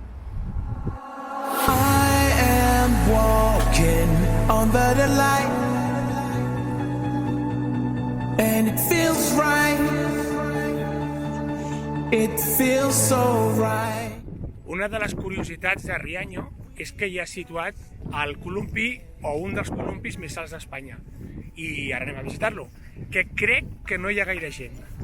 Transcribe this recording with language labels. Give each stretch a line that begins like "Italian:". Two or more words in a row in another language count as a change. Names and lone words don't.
English: I am walking under the light, and it feels right, it feels so right.
Catalan: Una de les curiositats de Rianyo és que hi ha situat el columpi o un dels columpis més alts d'Espanya, i ara anem a visitar-lo, que crec que no hi ha gaire gent.